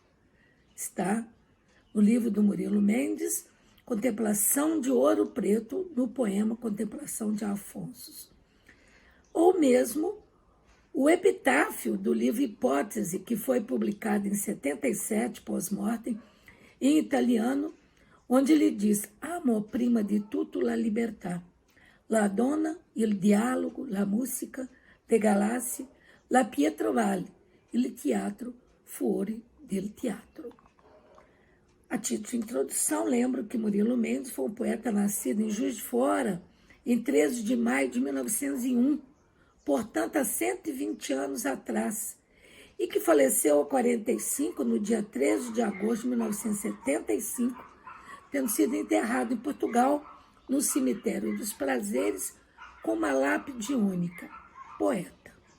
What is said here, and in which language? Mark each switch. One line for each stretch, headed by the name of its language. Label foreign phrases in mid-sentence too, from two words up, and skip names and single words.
Portuguese: Está no livro do Murilo Mendes, Contemplação de Ouro Preto, no poema Contemplação de Afonso. Ou mesmo o epitáfio do livro Hipótese, que foi publicado em 77, pós-mortem, em italiano, onde ele diz:
Italian: Amo prima di tutto la libertà, la donna, il dialogo, la musica, le galassie, la Pietrovale, il teatro fuori del teatro.
Portuguese: A título de introdução, lembro que Murilo Mendes foi um poeta nascido em Juiz de Fora, em 13 de maio de 1901, portanto, há 120 anos atrás, e que faleceu aos 45, no dia 13 de agosto de 1975, tendo sido enterrado em Portugal, no Cemitério dos Prazeres, com uma lápide única, poeta.